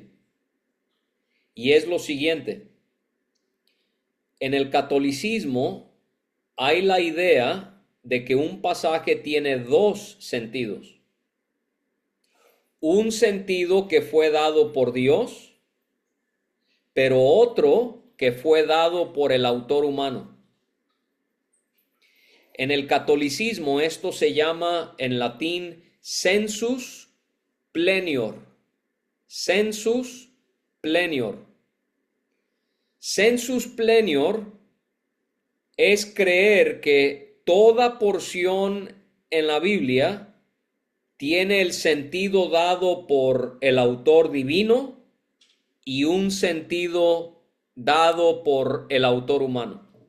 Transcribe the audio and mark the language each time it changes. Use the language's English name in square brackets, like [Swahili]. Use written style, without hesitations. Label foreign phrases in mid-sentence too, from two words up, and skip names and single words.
[Spanish] Y es lo siguiente: en el catolicismo hay la idea de que un pasaje tiene dos sentidos. Un sentido que fue dado por Dios, pero otro que fue dado por el autor humano. En el catolicismo esto se llama en latín [Latin] sensus plenior. Sensus plenior. Sensus plenior [Spanish] es creer que toda porción en la Biblia tiene el sentido dado por el autor divino y un sentido dado por el autor humano.